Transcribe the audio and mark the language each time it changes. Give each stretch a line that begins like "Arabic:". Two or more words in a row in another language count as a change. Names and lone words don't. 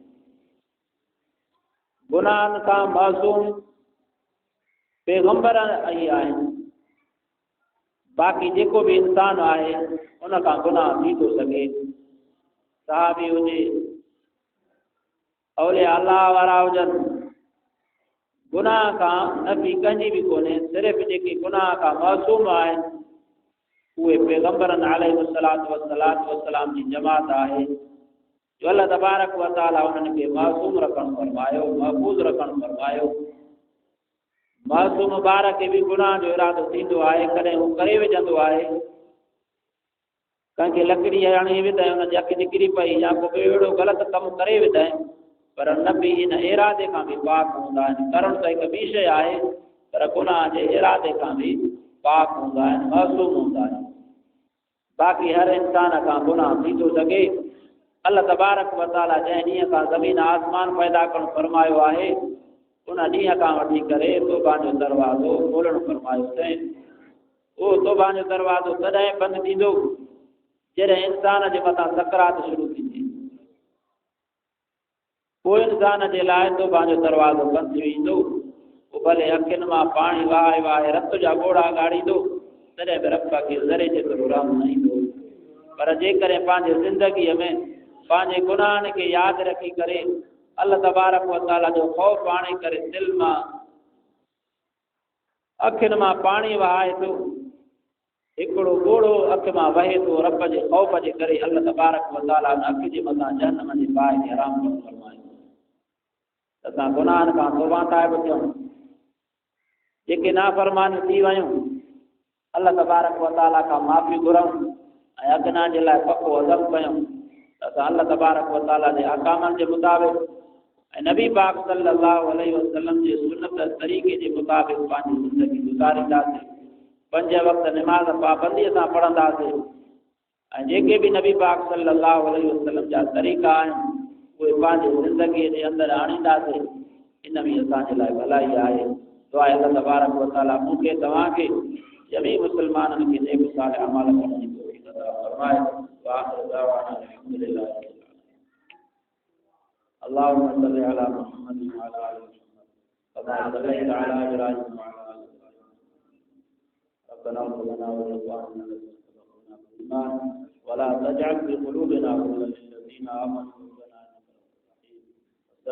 Sindhi: गुनाहनि खां मासूम पैगंबर आई आहिनि, बाक़ी जेको बि इंसान आहे उन खां गुनाह थी थो सघे, सहाबी हुजे, औलिया अल्लाह वारा हुजनि, गुनाह खां नफ़ी कंहिंजी बि कोन्हे। सिर्फ़ु जेके गुनाह खां मासूम आहिनि उहे पैगंबरनि
Arabic: عليه الصلاة والسلام
Sindhi: जी जमात आहे जो
Arabic: الله تبارك وتعالى
Sindhi: उन्हनि खे मासूम रखणु फरमायो, महफूज़ रखणु फरमायो। मासूम ॿार खे बि गुनाह जो इरादो थींदो आहे, कॾहिं हू करे विझंदो आहे, कंहिंखे लकड़ी हणी विधई हुनजी अखि निकिरी पई या को ॿियो अहिड़ो ग़लति कमु करे विधई, पर न बि इन इरादे खां बि पाक हूंदा आहिनि। करणु त हिकु ॿी शइ आहे, पर गुनाह जे इरादे खां बि पाक हूंदा आहिनि, मासूम हूंदा आहिनि। बाक़ी हर इंसान खां गुनाह थी थो सघे।
Arabic: الله تبارك وتعالى
Sindhi: जंहिं ॾींहं खां ज़मीन आसमान पैदा करणु फरमायो आहे उन ॾींहं खां वठी करे तौबा जो दरवाज़ो खोलणु फरमायो अथई। उहो तौबा जो दरवाज़ो तॾहिं बंदि थींदो जॾहिं इंसान जे मथां सकरात शुरू थींदी, पोइ इंसान जे लाइ तौबा जो दरवाज़ो बंदि थी वेंदो। पोइ भले अखियुनि मां पाणी वहाए वहाए रत जा ॿोड़ा ॻाड़ींदो, तॾहिं बि रब खे ज़रे जेतिरो रहम न ईंदो। पर जेकॾहिं पंहिंजे ज़िंदगीअ में पंहिंजे गुनाहनि खे यादि रखी करे
Arabic: الله تبارك وتعالى
Sindhi: जो ख़ौफ़ आणे करे दिलि मां अखियुनि मां पाणी वहाए थो, हिकिड़ो ॻोढ़ो अखि मां वहे थो रब जे ख़ौफ़ जे करे,
Arabic: الله تبارك وتعالى
Sindhi: उन अखि जे मथां जहन्नम जे बाहि खे हराम करणु फरमाईंदो। असां गुनाहनि खां तौबा ताइब थियूं, जेके नाफ़रमान थी वयूं
Arabic: الله تبارك وتعالى
Sindhi: का माफ़ी घुरऊं ऐं अॻिना जे लाइ पको अज़म कयूं त असां
Arabic: الله تبارك وتعالى
Sindhi: जे अहकामनि जे मुताबिक़ ऐं नबी पाक
Arabic: صلى الله عليه وسلم
Sindhi: जे सुन्नत तरीक़े जे मुताबिक़ पंहिंजी ज़िंदगी गुज़ारींदासीं। 5 वक़्त निमाज़ पाबंदीअ सां पढ़ंदासीं ऐं जेके बि नबी पाक
Arabic: صلى الله عليه وسلم
Sindhi: जा तरीक़ा आहिनि उहे पंहिंजी ज़िंदगीअ जे अंदरि आणींदासीं। इन में असांजे लाइ भलाई आहे। दुआ
Arabic: الله تبارك وتعالى
Sindhi: मूंखे तव्हांखे जमी मुसलमाननि खे नेक सालिह अमाल करण जी तौफ़ीक़ अता फरमाए।
Arabic: وآخر دعوانا الحمد لله اللهم صل على محمد وعلى آل محمد كما صليت على إبراهيم وعلى آل إبراهيم ربنا اغفر لنا ولإخواننا الذين سبقونا بالإيمان ولا تجعل في قلوبنا غلا للذين آمنوا ربنا إنك رؤوف رحيم.